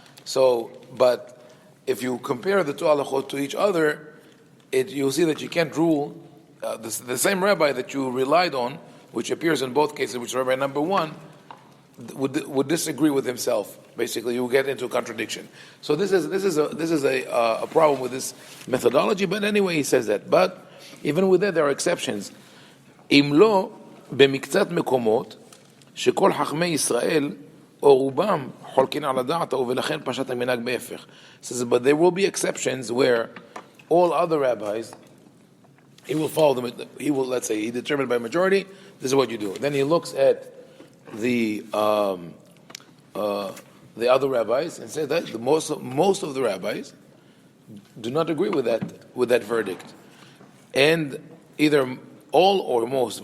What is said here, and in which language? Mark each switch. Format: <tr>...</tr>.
<en>So, but if you compare the 2 halachot to each other, you'll see that you can't rule the same rabbi that you relied on, which appears in both cases, which is Rabbi number 1, would disagree with himself. Basically, you get into a contradiction. So this is a problem with this methodology. But anyway, he says that. But even with that, there are exceptions.</en> <he>אם לא, במקצת מקומות, שכל חכמי ישראל, או רובם, חולקים על הדעת, ולכן פשט המנהג בהפך.</he> <en>Says, but there will be exceptions where all other rabbis, he will follow them. He will, let's say, he determined by majority, this is what you do. Then he looks at the other rabbis and says that most of the rabbis do not agree with that verdict, and either all or most.</en>